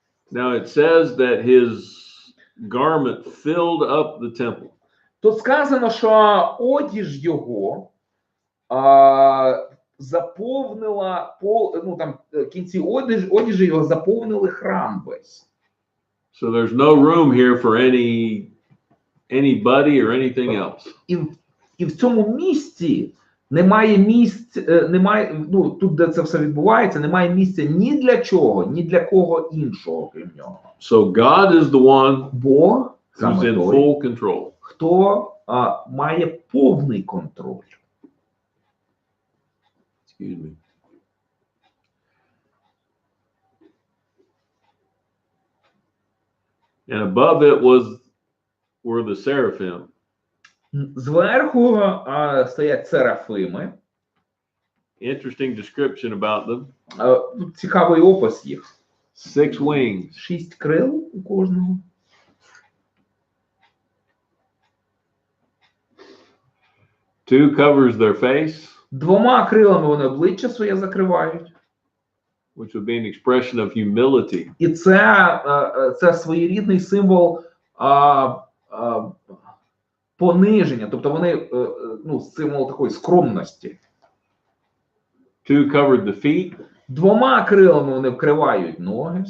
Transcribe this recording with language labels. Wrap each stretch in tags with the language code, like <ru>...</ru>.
<en>Now it says that his garment filled up the temple.</en> <uk>Тут сказано, що одіж його заповнила, ну там кінці одежі його заповнили храм весь.</uk> <en>So there's no room here for anybody or anything else.</en> <uk>І в цьому місці немає місць, немає, ну тут, де це все відбувається, немає місця ні для чого, ні для кого іншого, крім нього.</uk> <en>So God is the one</en> <uk>Бог</uk> <en>who's</en> <uk>саме</uk> <en>in</en> <uk>той,</uk> <en>full control.</en> <uk>хто має повний контроль.</uk> <en>Excuse me. And above it were the seraphim.</en> <uk>Зверху стоять серафими.</uk> <en>Interesting description about them.</en> <uk>Цікавий опис їх.</uk> <en>6 wings.</en> <uk>6 крил у кожного.</uk> <en>Two covers their face,</en> <uk>2 крилами вони обличчя своє закривають.</uk> <en>which would be an expression of humility.</en> <uk>І це своєрідний символ пониження. Тобто вони, ну, символ такої скромності.</uk> <en>Two covered the feet,</en> <uk>2 крилами вони вкривають ноги.</uk>